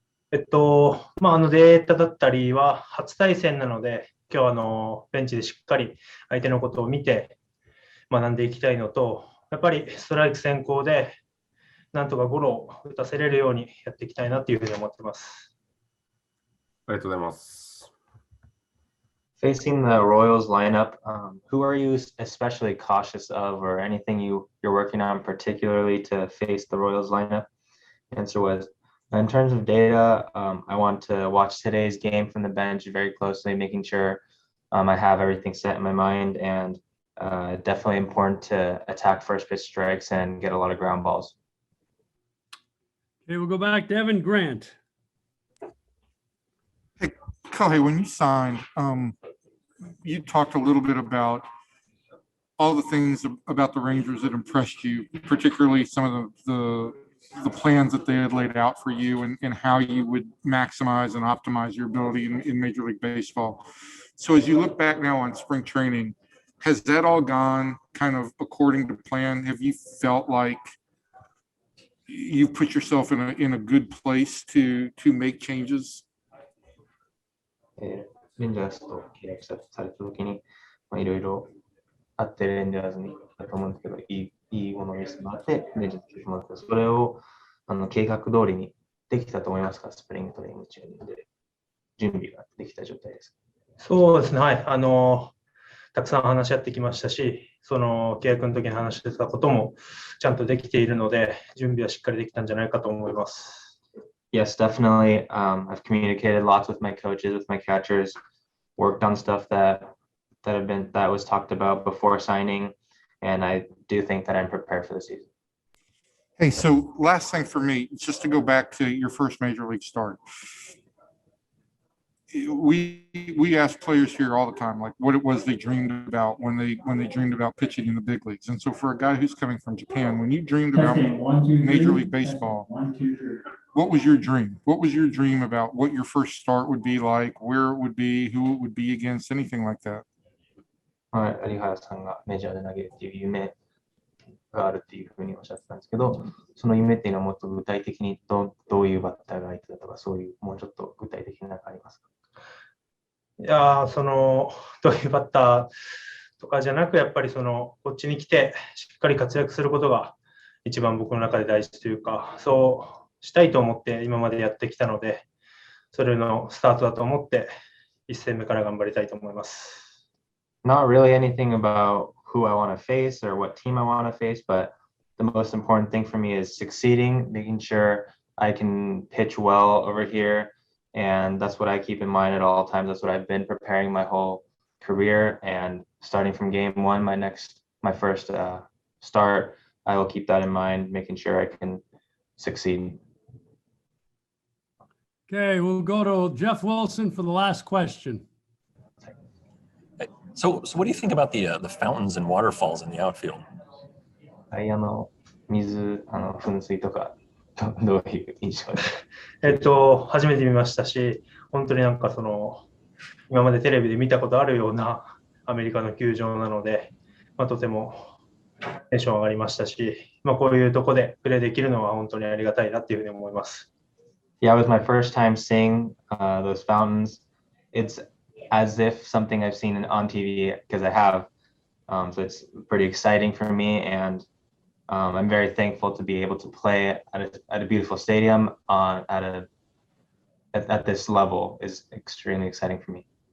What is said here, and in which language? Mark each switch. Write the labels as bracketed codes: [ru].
[ja] データだったりは初対戦なので、今日ベンチでしっかり相手のことを見て学んでいきたいのと、やっぱりストライク先行でなんとかゴロを打たせれるようにやっていきたいなというふうに思ってます。ありがとうございます。 [en] Facing the Royals lineup, who are you especially cautious of, or anything you're working on particularly to face the Royals lineup? Answer was, in terms of data, I want to watch today's game from the bench very closely, making sure I have everything set in my mind, and definitely important to attack first pitch strikes and get a lot of ground balls. Okay, we'll go back to Evan Grant. Hey, Kohei, when you signed, you talked a little bit about all the things about the Rangers that impressed you, particularly some of the plans that they had laid out for you and how you would maximize and optimize your ability in Major League Baseball. So as you look back now on spring training, has that all gone kind of according to plan? Have you felt like you've put yourself in a good place to make changes? [ja] レンジャーズと契約されたときに、いろいろあってレンジャーズに行ったと思うんですけど、いいものを見せてもらって、レンジャーズに来てもらって、それを計画通りにできたと思いますか、スプリングトレーニング中で準備ができた状態です。そうですね、はい。たくさん話し合ってきましたし、その契約の時に話してたこともちゃんとできているので、準備はしっかりできたんじゃないかと思います。 [en] Yes, definitely. I've communicated lots with my coaches, with my catchers, worked on stuff that was talked about before signing, and I do think that I'm prepared for the season. Hey, so last thing for me, just to go back to your first major league start. We ask players here all the time, like what it was they dreamed about when they dreamed about pitching in the big leagues. And so for a guy who's coming from Japan, when you dreamed about Major League Baseball, what was your dream? What was your dream about what your first start would be like, where it would be, who it would be against, anything like that? [ja] はい、有原さんがメジャーで投げるっていう夢があるっていうふうにおっしゃってたんですけど、その夢っていうのはもっと具体的にどういうバッターが相手だとか、そういうもうちょっと具体的なのがありますか？いやどういうバッターとかじゃなく、やっぱりこっちに来てしっかり活躍することが一番僕の中で大事というか、そうしたいと思って今までやってきたので、それのスタートだと思って1戦目から頑張りたいと思います。 [en] Not really anything about who I want to face or what team I want to face, but the most important thing for me is succeeding, making sure I can pitch well over here. And that's what I keep in mind at all times. That's what I've been preparing my whole career. And starting from game one, my first start, I will keep that in mind, making sure I can succeed. Okay, we'll go to Jeff Wilson for the last question. So what do you think about the fountains and waterfalls in the outfield? [ja] はい、水、噴水とか、どういう印象ですか？初めて見ましたし、本当に今までテレビで見たことあるようなアメリカの球場なので、とてもテンション上がりましたし、こういうとこでプレーできるのは本当にありがたいなっていうふうに思います。 [en] Yeah, it was my first time seeing those fountains. It's as if something I've seen on TV because I have. So it's pretty exciting for me, and I'm very thankful to be able to play at a beautiful stadium at this level is extremely exciting for me.